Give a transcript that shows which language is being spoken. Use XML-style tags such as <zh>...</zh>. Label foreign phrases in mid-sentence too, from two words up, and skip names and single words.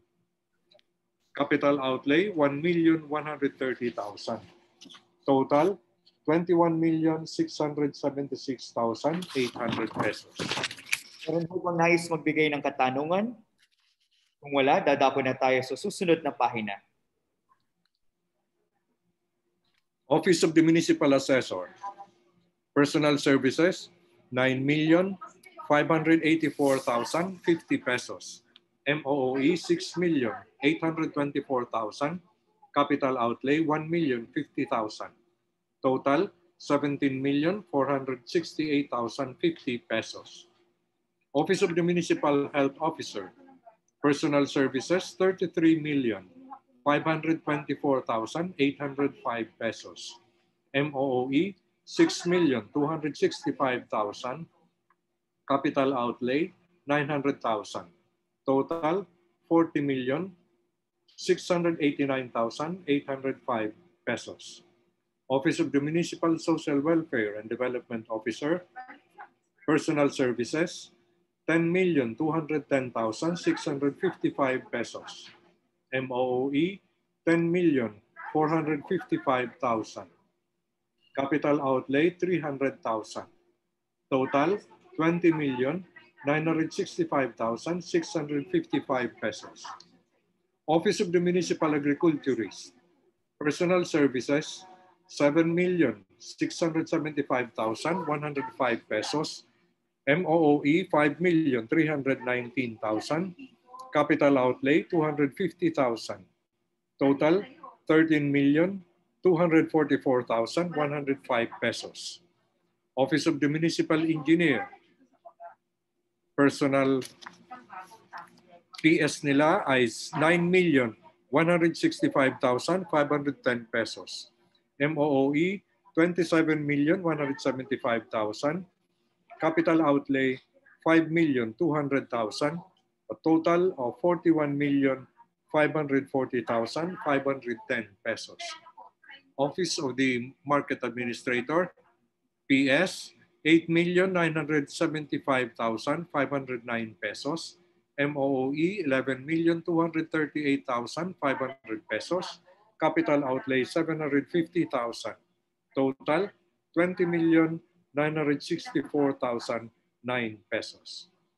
<en>Capital outlay, 1,130,000. Total, 21,676,800 pesos.</en> <tl>Meron po bang nais magbigay ng katanungan? Kung wala, dadako na tayo sa susunod na pahina.</tl> <en>Office of the Municipal Assessor, Personal Services, 9,584,050 pesos. MOOE, 6,824,000. Capital outlay, 1,050,000. Total, 17,468,050 pesos. Office of the Municipal Health Officer, Personal Services, 33,524,805 pesos. MOOE, 6,265,000. Capital outlay, 900,000. Total, 40,689,805 pesos. Office of the Municipal Social Welfare and Development Officer, Personal Services, 10,210,655 pesos. MOOE, 10,455,000. Capital outlay, 300,000. Total, 20,965,655 pesos. Office of the Municipal Agriculturist, Personal Services, 7,675,105 pesos. MOOE, 5,319,000. Capital outlay, 250,000. Total, 13,244,105 pesos. Office of the Municipal Engineer, Personal PS</en> <tl>nila ay</tl> <en>9,165,510 pesos. MOOE, 27,175,000. Capital outlay, 5,200,000. A total of 41,540,510 pesos. Office of the Market Administrator, PS, 8,975,509 pesos. MOOE, 11,238,500 pesos. Capital outlay, 750,000. Total, 20,964,009 pesos.</en>